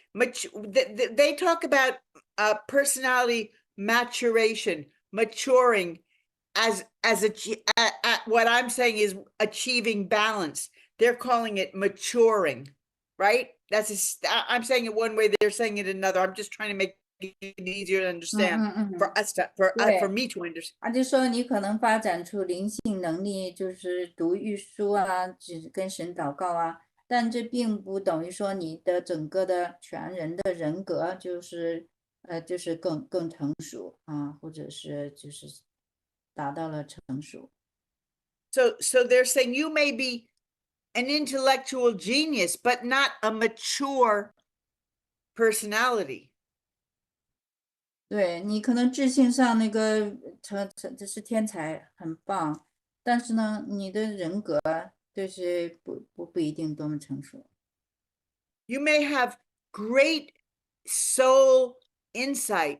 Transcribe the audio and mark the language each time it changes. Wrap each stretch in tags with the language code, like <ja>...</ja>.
<en>They talk about personality maturation, maturing as what I'm saying is achieving balance. They're calling it maturing, right? I'm saying it one way, they're saying it another. I'm just trying to make it easier to understand for us to, for Yeah. me to understand.</en> <zh>他就说你可能发展出灵性能力，就是读玉书啊，只跟神祷告啊，但这并不等于说你的整个的全人的人格就是就是更成熟啊，或者是就是达到了成熟。</zh> <en>So they're saying you may be an intellectual genius, but not a mature personality.</en> <zh>对，你可能智性上那个这是天才，很棒，但是呢，你的人格就是不一定多么成熟。</zh> <en>You may have great soul insight.</en>